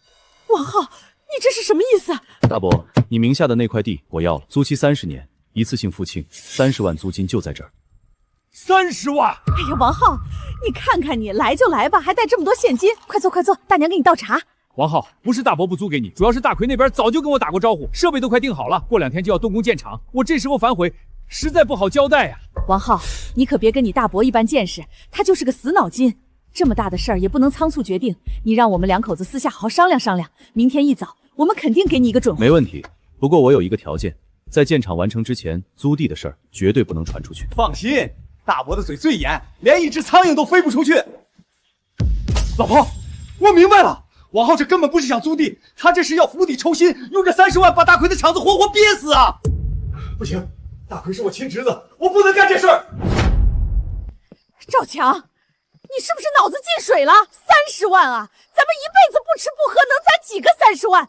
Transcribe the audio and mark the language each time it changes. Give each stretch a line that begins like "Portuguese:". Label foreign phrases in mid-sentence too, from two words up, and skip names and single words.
Chinese: 王浩，你這是什麼意思？大伯，你名下的那塊地我要了，租期30年，一次性付清，30萬租金就在這兒。 30萬！哎呀，王浩，你看看你，來就來吧，還帶這麼多現金，快坐快坐，大娘給你倒茶。王浩，不是大伯不租給你，主要是大奎那邊早就跟我打過招呼，設備都快訂好了，過2天就要動工建廠，我這時候反悔，實在不好交代啊。王浩，你可別跟你大伯一般見識，他就是個死腦筋。這麼大的事兒也不能倉促決定，你讓我們兩口子私下好好商量商量，明天一早我們肯定給你一個準話。沒問題，不過我有一個條件，在建廠完成之前，租地的事兒絕對不能傳出去。放心，大伯的嘴最嚴，連一隻蒼蠅都飛不出去。老婆，我明白了，王浩這根本不是想租地，他這是要釜底抽薪，用這30萬把大奎的廠子活活憋死啊！不行，大奎是我親侄子，我不能幹這事兒。趙強，你是不是腦子進水了？30萬啊，咱們一輩子不吃不喝，能攒幾個30萬？